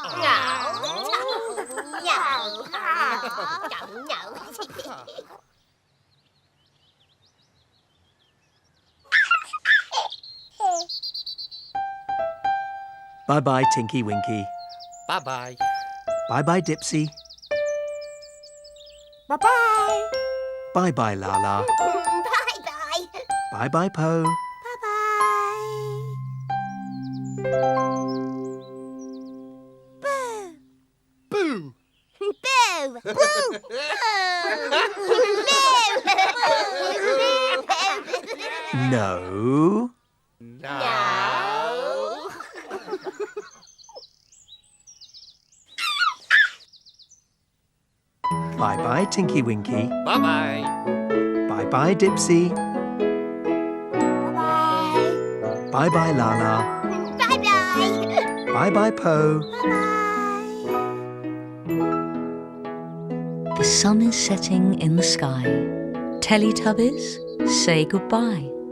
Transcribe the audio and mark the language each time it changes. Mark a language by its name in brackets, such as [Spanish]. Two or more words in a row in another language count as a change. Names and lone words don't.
[English] Bye-bye, Tinky Winky. Bye-bye. Bye-bye, Dipsy. Bye-bye. Bye-bye, Lala. Bye-bye. Bye-bye, Po. Bye-bye. Boo! Boo! Boo! Boo! No. No. Bye-bye, Tinky Winky. Bye-bye. Bye-bye, Dipsy. Bye-bye. Bye-bye, Lala. Bye-bye. Bye-bye, Po. Bye-bye. The sun is setting in the sky. Teletubbies, say goodbye.